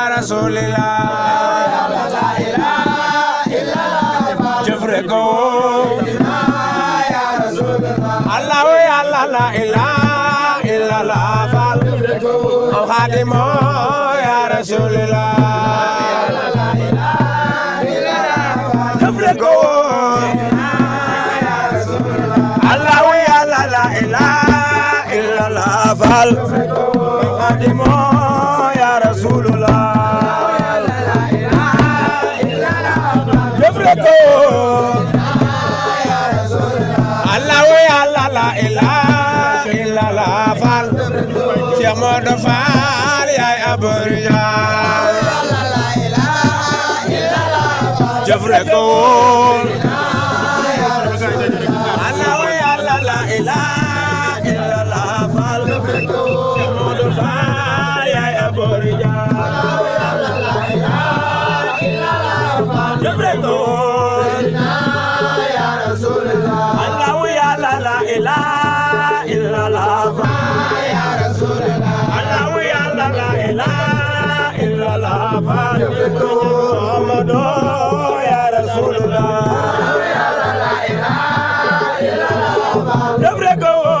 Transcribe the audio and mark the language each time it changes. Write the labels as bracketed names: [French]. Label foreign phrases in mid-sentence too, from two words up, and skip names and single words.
[Arabic] رسول الله لا إله إلا الله [Wolof] jëf rek ko [Arabic] يا رسول الله الله والله لا إله إلا الله [Wolof] fal am khadimo [Arabic] يا رسول الله لا إله إلا الله [Wolof] jëf rek ko [Arabic] الله والله لا إله إلا الله fal khadimo يا رسول الله الله والله لا إله إلا الله fal Cheikh Modou Fall [Wolof] yaay aburja [Arabic] لا إله إلا الله [Wolof] jëf rek ko [Arabic] الله والله لا إله إلا الله fal Cheikh Modou Fall [Wolof] yaay aburja [Arabic] لا إله إلا الله [Wolof] jëf rek ko [Arabic] إله إلا الله يا رسول الله الله يا لا إله إلا الله محمد يا رسول الله يا لا إله إلا الله jabrego